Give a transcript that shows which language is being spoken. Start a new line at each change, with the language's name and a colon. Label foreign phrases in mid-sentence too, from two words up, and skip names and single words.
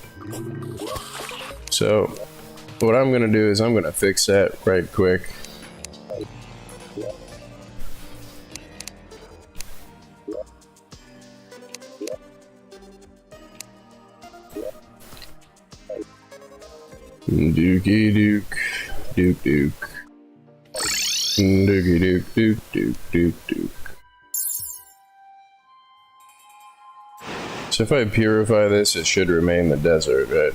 English: So, what I'm gonna do is I'm gonna fix that right quick. Dookie Duke. Duke Duke. Dookie Duke Duke Duke Duke Duke. So if I purify this, it should remain the desert, right?